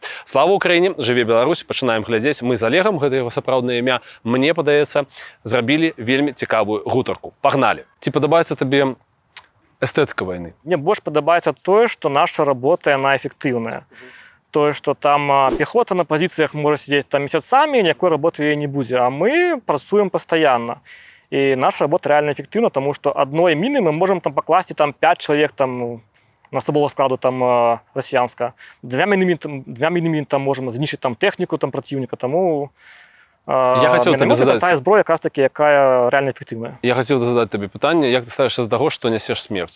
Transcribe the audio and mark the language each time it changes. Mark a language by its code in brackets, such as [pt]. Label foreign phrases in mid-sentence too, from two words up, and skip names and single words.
[be] Слава Украіне, жыве Беларусь, пачынаем глядзець. Мы з Олегам, гэта яго сапраўднае імя, мне падаецца, зрабілі вельмі цікавую гутарку. Пагналі. Ці падабаецца табе [ru] эстетика войны? [be] Мне больш падабаецца тое, што наша работа, яна эфектыўная. Тое, што там пехота на пазіцыях можа сидзець там месяцамі, ніякой работы яе не будзе, а мы працуем пастаянна. І наша работа [ru] реально эффективна, [uk] тому що одної міни ми можемо там покласти там 5 чоловік там на особового складу там росіянська. 2 мінами там можемо знищити там техніку там противника, тому міномет – це та зброя, якраз таки, яка реально ефективна. Я хотів задати тобі питання, як ти ставишся до того, що несеш смерть?